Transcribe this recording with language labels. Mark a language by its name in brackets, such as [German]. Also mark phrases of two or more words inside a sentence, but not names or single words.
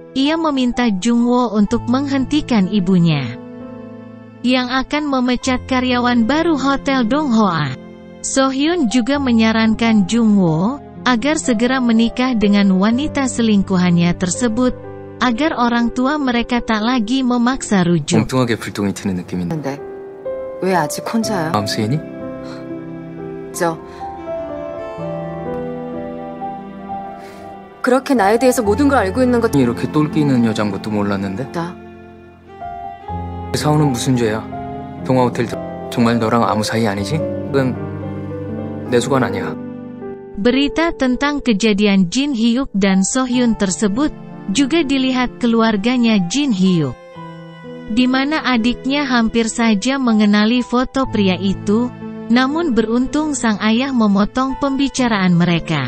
[Indonesian] Ia meminta Jungwoo untuk menghentikan ibunya yang akan memecat karyawan baru Hotel Donghua. So Hyun juga menyarankan Jungwoo agar segera menikah dengan wanita selingkuhannya tersebut, agar orang tua mereka tak lagi memaksa rujuk. [Korean] 엉뚱하게 불똥이 튀는 느낌인데. 근데 왜 아직 혼자요? 마음 쓰이니? 그렇게 나에 대해서 모든 걸 알고 있는 것 이렇게 똘끼 있는 여잔 것도 몰랐는데. 나 사오는 무슨 죄야? 동화 호텔 정말 너랑 아무 사이 아니지? 그건 내 주관 아니야. [Indonesian] Berita tentang kejadian Jin Hyuk dan So Hyun tersebut juga dilihat keluarganya Jin Hyuk, di mana adiknya hampir saja mengenali foto pria itu, namun beruntung sang ayah memotong pembicaraan mereka.